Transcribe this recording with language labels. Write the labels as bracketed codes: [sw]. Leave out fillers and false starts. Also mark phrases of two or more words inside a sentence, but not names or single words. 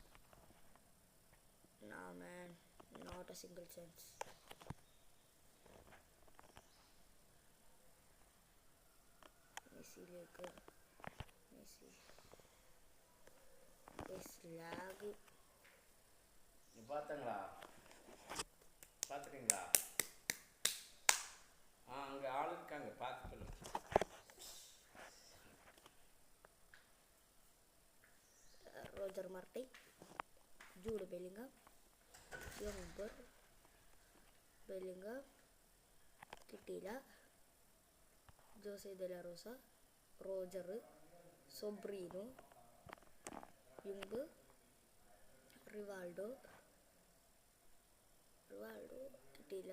[en] Not a single chance. [ml] മെസ്സിയിലേക്ക് ലാഗ് [ta] பார்த்துட்டீங்களா? அங்கே ஆள் இருக்காங்க, பார்த்து சொல்லுங்க. [ml] റോജർ മാർട്ടി, ജൂഡ് ബെല്ലിംഗാം, ബെല്ലിംഗാം കിട്ടിയില്ല. ജോസെ ദെ ലാ റോസ, റോജർ, സൊബ്രീനോ, യുംബ്, റിവാൾഡോ കിട്ടിയില്ല.